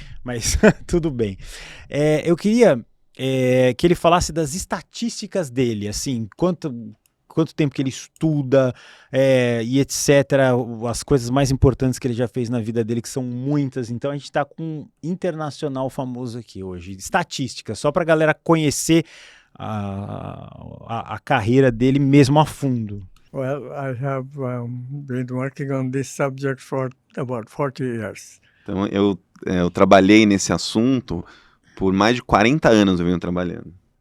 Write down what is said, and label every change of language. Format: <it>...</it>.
<pt>Mas tudo bem. Eu queria que ele falasse das estatísticas dele, assim, quanto tempo que ele estuda e etc, as coisas mais importantes que ele já fez na vida dele, que são muitas. Então a gente está com um internacional famoso aqui hoje. Estatística, só para a galera conhecer a carreira dele mesmo a fundo.</pt> <en>Well, I have been working on this subject for about 40 years.</en> <pt>Então eu trabalhei nesse assunto por mais de 40 anos, eu venho trabalhando.</pt>